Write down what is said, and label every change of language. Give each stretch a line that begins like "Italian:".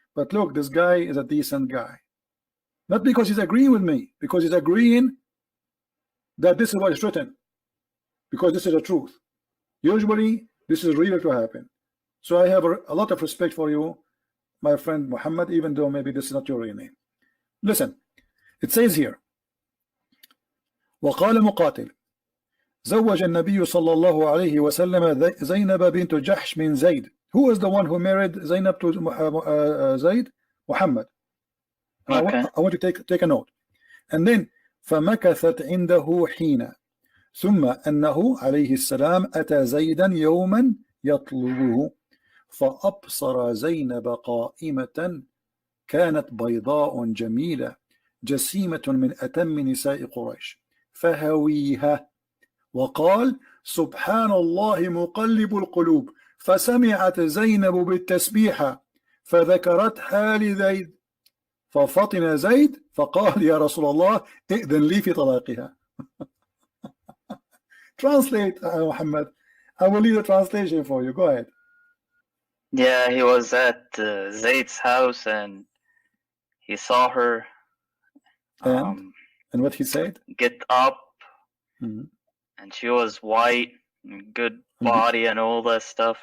English: But look, this guy is a decent guy. Not because he's agreeing with me, because he's agreeing that this is what is written, because this is the truth. Usually this is real to happen. So I have a lot of respect for you, my friend Muhammad, even though maybe this is not your real name. Listen, it says here,
Arabic: وقال مقاتل زوج النبي صلى الله عليه وسلم زينب بنت جحش من زيد.
English: Who is the one who married Zainab to Zayd? Muhammad. Okay. I want to take a note. And then
Arabic: فمكثت عنده حين ثم أنه عليه السلام أتى زيدا يوما يطلبه فأبصر زينب قائمة كانت بيضاء جميلة جسيمة من أتم نساء قريش فهويها وقال سبحان الله مقلب القلوب فسمعت زينب بالتسبيحة فذكرتها لزيد ففطن زيد فقال يا رسول الله ائذن لي في طلاقها.
English: Translate, Muhammad. I will leave the translation for you. Go ahead. Yeah, he was at Zayd's house and he saw her. And what he said? Get up. And she was white, good body, and all that stuff.